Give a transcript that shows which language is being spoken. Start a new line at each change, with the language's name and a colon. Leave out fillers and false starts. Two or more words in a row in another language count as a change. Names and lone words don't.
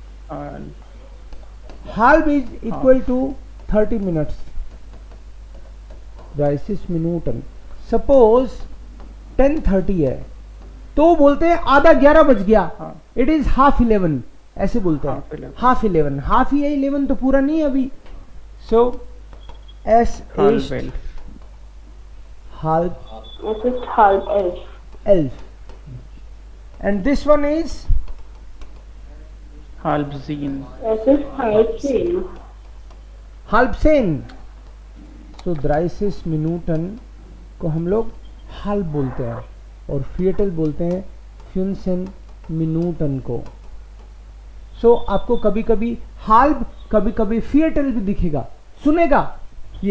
Hindi: हाल्ब
English: is equal to 30 minutes,
German: dreißig Minuten.
Hindi: सपोज 10:30 है तो बोलते हैं आधा 11 बज गया, हाँ।
English: it is 11:30,
Hindi: ऐसे बोलते हैं। 11:30। 11:30, हाफ ही है, 11 तो पूरा नहीं है अभी।
German: सो एस Halb ist 11. halb Es ist 10:30.
English: 11 and this one is
German: Halb 7. Es ist 10:30. halb 10।
Hindi: तो
German: dreißig Minuten
Hindi: को हम लोग हाल्ब बोलते हैं और फियटल बोलते हैं
German: fünfzehn Minuten
Hindi: को। सो आपको कभी कभी हाल्ब, कभी कभी फियटल भी दिखेगा, सुनेगा ये।